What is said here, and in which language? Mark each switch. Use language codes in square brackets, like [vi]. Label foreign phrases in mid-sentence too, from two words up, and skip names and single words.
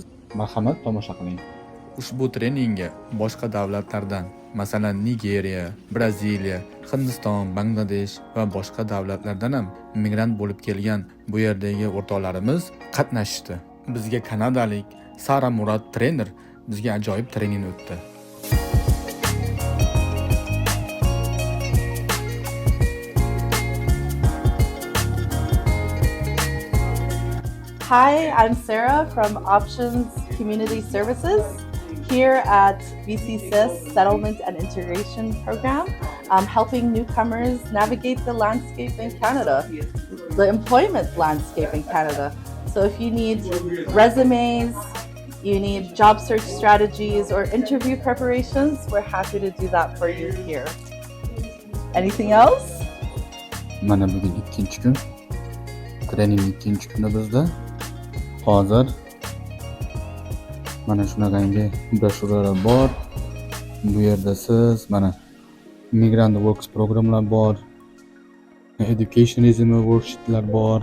[uz] Marhamat, tomosha qiling. Ushbu treningga boshqa davlatlardan, masalan Nigeriya, Braziliya, Hindiston, Bangladesh va boshqa davlatlardan ham migrant bo'lib kelgan bu yerdagi o'rtoqlarimiz qatnashdi. Bizga kanadalik Sara Murad trener bizga ajoyib trening o'tdi. [en] Hi, I'm Sarah from Options Community Services here at BCSIS Settlement and Integration Program, helping newcomers navigate the landscape in Canada, the employment landscape in Canada. So if you need resumes, you need job search strategies or interview preparations, we're happy to do that for you here. Anything else? [uz] Mana bugun ikkinchi kun. Trening ikkinchi kuni bizda. Hozir mana shunaqangi broshuralar bor. Bu yerda siz mana Migrant Works programlar bor. [en] Education resume worksheetlar [uz] bor.